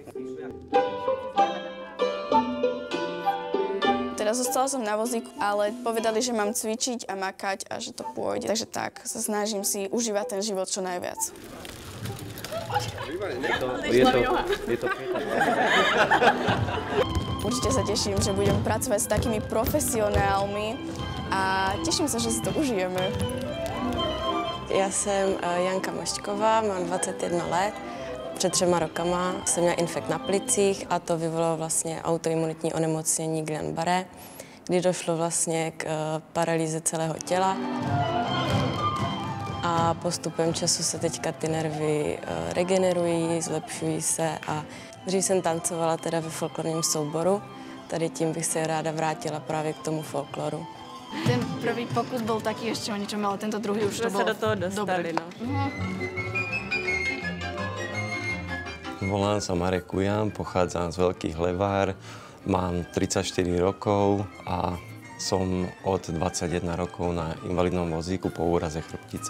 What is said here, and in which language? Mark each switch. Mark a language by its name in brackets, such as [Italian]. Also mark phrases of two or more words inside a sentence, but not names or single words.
[Slovak] Teda zostala som na vozíku, ale povedali, že mám cvičiť a makať a že to pôjde. Takže tak, sa snažím si užívať ten život čo najviac. Určite sa teším, že budem pracovať s takými profesionálmi a teším sa, že si to užijeme. [Czech] Já jsem Janka Mošťková, mám 21 let. Před 3 rokama jsem měla infekt na plicích a to vyvolalo vlastně autoimunitní onemocnění Guillain-Barré, kdy došlo vlastně k paralýze celého těla. A postupem času se teďka ty nervy regenerují, zlepšují se a dřív jsem tancovala teda ve folklorním souboru. Tady tím bych se ráda vrátila právě k tomu folkloru. [Slovak] Ten prvý pokus bol taký ešte o ničom, ale tento druhý už to bol do toho dostali, no. Volám sa Marek Kujan, pochádzam z Veľkých Levár, mám 34 rokov a som od 21 rokov na invalidnom vozíku po úraze chrbtice.